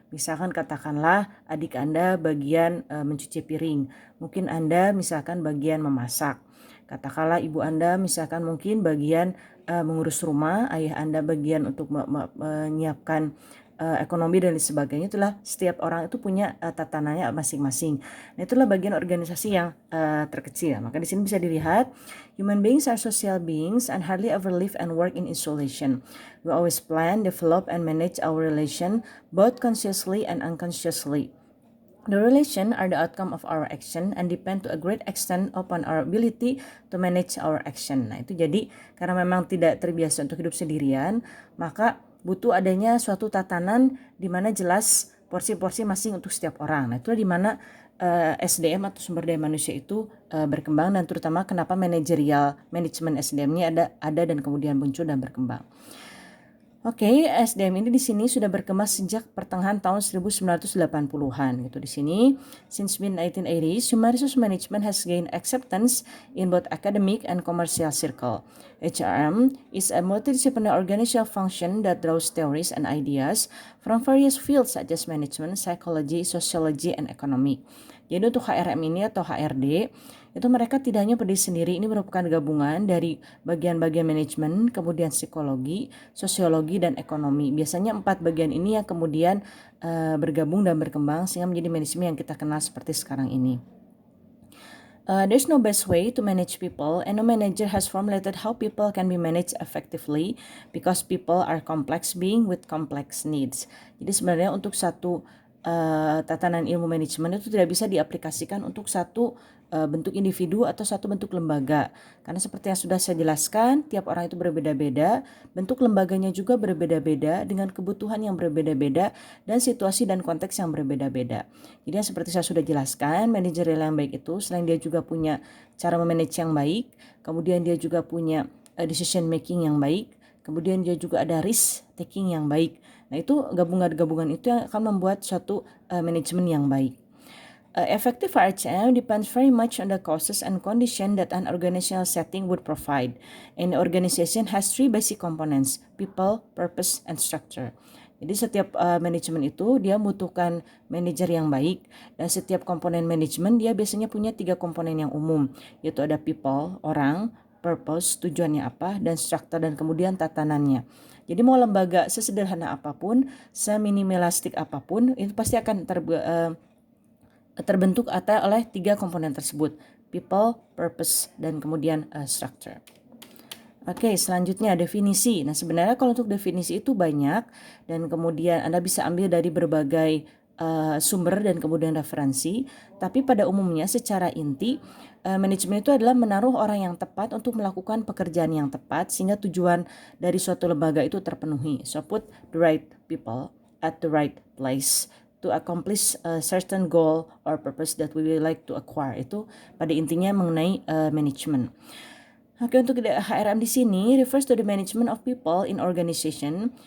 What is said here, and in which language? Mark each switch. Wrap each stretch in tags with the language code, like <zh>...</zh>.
<id>Misalkan katakanlah adik Anda bagian mencuci piring, mungkin Anda misalkan bagian memasak. Katakanlah ibu Anda misalkan mungkin bagian mengurus rumah, ayah Anda bagian untuk menyiapkan ekonomi dan lain sebagainya. Itulah setiap orang itu punya tatanannya masing-masing. Nah, itulah bagian organisasi yang terkecil. Maka di sini bisa dilihat,</id> <en>human beings are social beings and hardly ever live and work in isolation. We always plan, develop, and manage our relation both consciously and unconsciously. The relation are the outcome of our action and depend to a great extent upon our ability to manage our action.</en> <id>Nah, itu jadi karena memang tidak terbiasa untuk hidup sendirian, maka butuh adanya suatu tatanan di mana jelas porsi-porsi masing untuk setiap orang. Nah, itulah di mana SDM atau sumber daya manusia itu berkembang, dan terutama kenapa manajerial manajemen SDM-nya ada dan kemudian muncul dan berkembang. Oke, SDM ini di sini sudah berkembang sejak pertengahan tahun 1980-an gitu di sini.</id> <en>Since mid-1980s, human resource management has gained acceptance in both academic and commercial circle. HRM is a multidisciplinary organizational function that draws theories and ideas from various fields such as management, psychology, sociology, and economic.</en> <id>Jadi untuk HRM ini atau HRD, itu mereka tidak hanya berdiri sendiri, ini merupakan gabungan dari bagian-bagian manajemen, kemudian psikologi, sosiologi, dan ekonomi. Biasanya 4 bagian ini yang kemudian bergabung dan berkembang sehingga menjadi manajemen yang kita kenal seperti sekarang ini.</id> <en>There's no best way to manage people, and no manager has formulated how people can be managed effectively because people are complex being with complex needs.</en> <id>Jadi sebenarnya untuk satu tatanan ilmu manajemen itu tidak bisa diaplikasikan untuk satu bentuk individu atau satu bentuk lembaga, karena seperti yang sudah saya jelaskan, tiap orang itu berbeda-beda, bentuk lembaganya juga berbeda-beda dengan kebutuhan yang berbeda-beda dan situasi dan konteks yang berbeda-beda. Jadi seperti saya sudah jelaskan, manajerial yang baik itu selain dia juga punya cara memanage yang baik, kemudian dia juga punya decision making yang baik, kemudian dia juga ada risk taking yang baik. Nah, itu gabungan-gabungan itu yang akan membuat suatu manajemen yang baik.</id> <en>Effective RHM depends very much on the causes and condition that an organizational setting would provide. An organization has 3 basic components: people, purpose, and structure.</en> <id>Jadi setiap manajemen itu dia membutuhkan manajer yang baik, dan setiap komponen manajemen dia biasanya punya 3 komponen yang umum, yaitu ada people, orang, purpose, tujuannya apa, dan structure, dan kemudian tatanannya. Jadi mau lembaga sesederhana apapun, seminimalistik apapun, itu pasti akan terbentuk oleh 3 komponen tersebut: people, purpose, dan kemudian structure. Oke, selanjutnya definisi. Nah, sebenarnya kalau untuk definisi itu banyak, dan kemudian Anda bisa ambil dari berbagai sumber dan kemudian referensi. Tapi pada umumnya secara inti, manajemen itu adalah menaruh orang yang tepat untuk melakukan pekerjaan yang tepat sehingga tujuan dari suatu lembaga itu terpenuhi.</id> <en>So put the right people at the right place to accomplish a certain goal or purpose that we would like to acquire.</en> <id>Itu pada intinya mengenai manajemen. Oke, untuk HRM di sini</id> <en>refers to the management of people in organization.</en>